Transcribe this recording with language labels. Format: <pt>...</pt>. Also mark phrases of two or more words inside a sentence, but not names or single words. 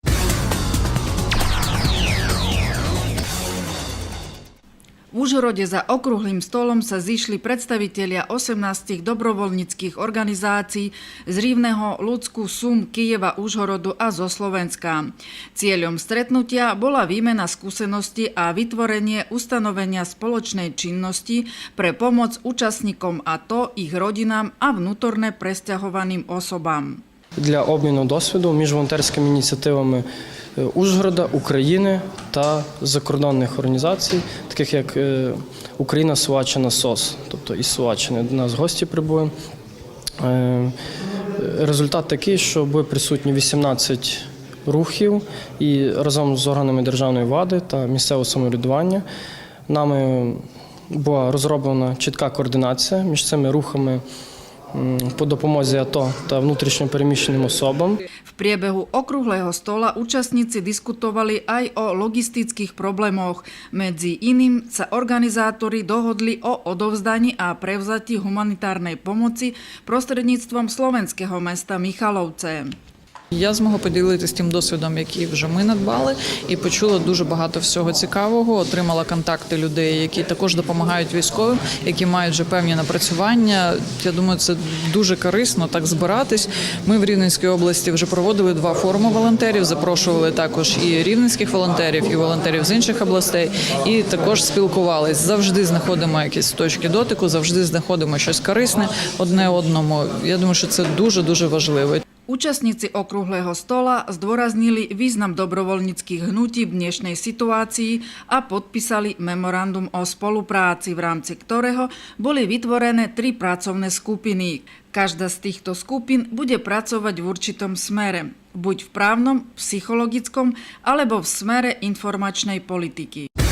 <sk>V Užhorode za okrúhlym stolom sa zišli predstavitelia 18 dobrovoľníckych organizácií z Rivného, Ľudsku, Sum, Kyjeva, Užhorodu a zo Slovenska. Cieľom stretnutia bola výmena skúseností a vytvorenie ustanovenia spoločnej činnosti pre pomoc účastníkom АТО, ich rodinám a vnútorne presťahovaným osobám.</sk> <uk>Для обміну досвіду між волонтерськими ініціативами Ужгорода, України та закордонних організацій, таких як Україна, Словаччина, СОС, тобто із Словаччини до нас гості прибули. Результат такий, що були присутні 18 рухів і разом з органами державної влади та місцевого самоврядування нами була розроблена чітка координація між цими рухами по допомозі АТО та внутрішньо переміщеним особам.</uk> <sk>V priebehu okrúhleho stola účastníci diskutovali aj o logistických problémoch. Medzi iným sa organizátori dohodli o odovzdaní a prevzatí humanitárnej pomoci prostredníctvom slovenského mesta Michalovce.</sk> <uk>Я змогла поділитися тим досвідом, який вже ми надбали, і почула дуже багато всього цікавого, отримала контакти людей, які також допомагають військовим, які мають вже певні напрацювання. Я думаю, це дуже корисно так збиратись. Ми в Рівненській області вже проводили 2 форуми волонтерів, запрошували також і рівненських волонтерів, і волонтерів з інших областей, і також спілкувались. Завжди знаходимо якісь точки дотику, завжди знаходимо щось корисне одне одному. Я думаю, що це дуже-дуже важливо.</uk> <sk>Účastníci okrúhleho stola zdôraznili význam dobrovoľníckych hnutí v dnešnej situácii a podpísali memorandum o spolupráci, v rámci ktorého boli vytvorené 3 pracovné skupiny. Každá z týchto skupín bude pracovať v určitom smere, buď v právnom, psychologickom alebo v smere informačnej politiky.</sk>